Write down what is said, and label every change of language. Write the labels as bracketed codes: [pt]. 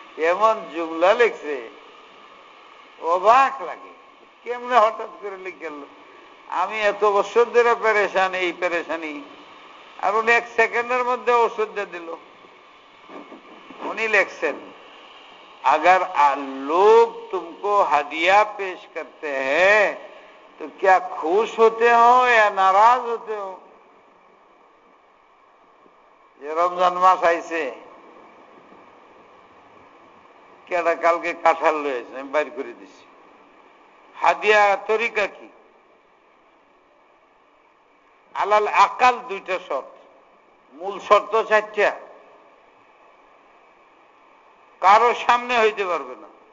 [bn] এমন জুমলা লিখছে, অবাক লাগে, কেমনে হঠাৎ করে লিখে। আমি এত বছর ধরে পেরেশান, এই পেরেশানি, আর উনি এক সেকেন্ডের মধ্যে ওষুধ দিয়ে দিল। উনি লিখছেন, [hi] अगर लोग तुमको हदिया पेश करते हैं तो क्या खुश होते हो या नाराज होते हो? [bn] যে রমজান মাস আইছে, কেডা কালকে কাঁঠাল লয়েছে, আমি বাইর করে দিছি। হাদিয়া তরিকা কি? আলাল আকাল দুইটা শর্ত, মূল শর্ত চারটা, কারো সামনে হইতে পারবে না।